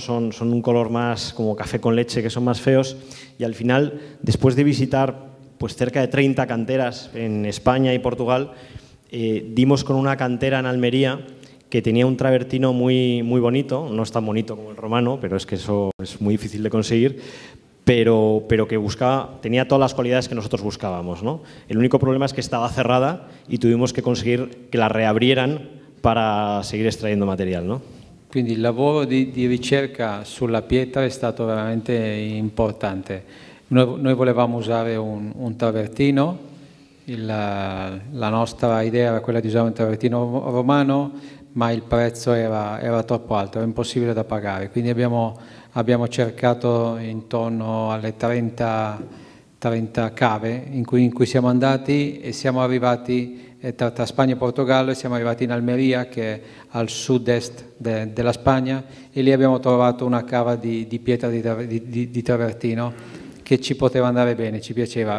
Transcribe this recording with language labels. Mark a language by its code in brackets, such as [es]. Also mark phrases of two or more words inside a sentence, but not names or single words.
[es] Son un color más como café con leche, que son más feos. Y al final, después de visitar pues cerca de 30 canteras en España y Portugal, dimos con una cantera en Almería que tenía un travertino muy bonito, no es tan bonito como el romano, pero es que eso es muy difícil de conseguir, pero que tenía todas las cualidades que nosotros buscábamos, ¿no? El único problema es que estaba cerrada y tuvimos que conseguir que la reabrieran para seguir extrayendo material, ¿no? [it] Quindi il lavoro di ricerca sulla pietra è stato veramente importante. Noi volevamo usare un travertino, la nostra idea era quella di usare un travertino romano, ma il prezzo era troppo alto, era impossibile da pagare, quindi abbiamo cercato intorno alle 30 cave in cui siamo andati e siamo arrivati tra Spagna e Portogallo, e siamo arrivati in Almeria, che è al sud-est della Spagna, e lì abbiamo trovato una cava di pietra di travertino che ci poteva andare bene, ci piaceva.